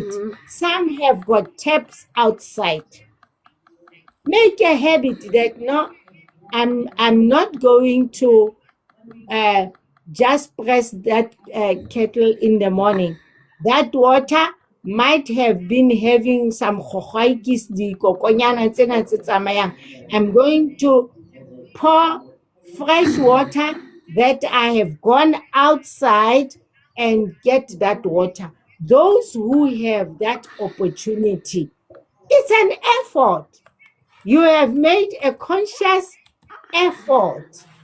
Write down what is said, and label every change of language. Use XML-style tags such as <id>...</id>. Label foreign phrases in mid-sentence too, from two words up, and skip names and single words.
<en>Some have got taps outside. Make a habit that no, I'm not going to just press that kettle in the morning. That water might have been having some khokhwaikis,</en> <st>di kokonyana tsena tse tsamayang.</st> <en>I'm going to pour fresh water that I have gone outside and get that water. Those who have that opportunity, it's an effort. You have made a conscious effort.</en>